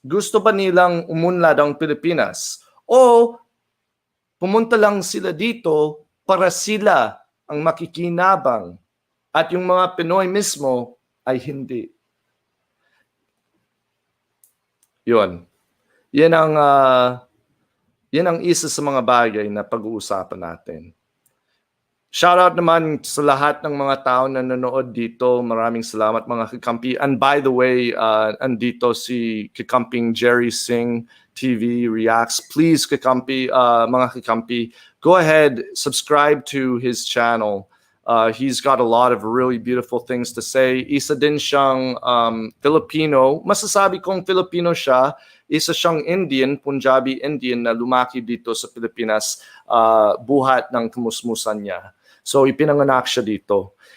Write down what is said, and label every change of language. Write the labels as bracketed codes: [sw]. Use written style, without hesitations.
[tl] Gusto ba nilang umunlad ang Pilipinas? O pumunta lang sila dito para sila ang makikinabang at yung mga Pinoy mismo ay hindi? Yun. Yan ang isa sa mga bagay na pag-uusapan natin. Shoutout naman sa lahat ng mga tao na nanonood dito. Maraming salamat mga kikampi. [en] And by the way, [tl] andito si kikamping [en] Jerry Singh TV Reacts. Please kikampi, mga kikampi, go ahead, subscribe to his channel. He's got a lot of really beautiful things to say. [tl] Isa din siyang Filipino. Masasabi kong Filipino siya. Isa siyang Indian, Punjabi Indian na lumaki dito sa Pilipinas, buhat ng kamusmusan niya. So ipinanganak siya dito.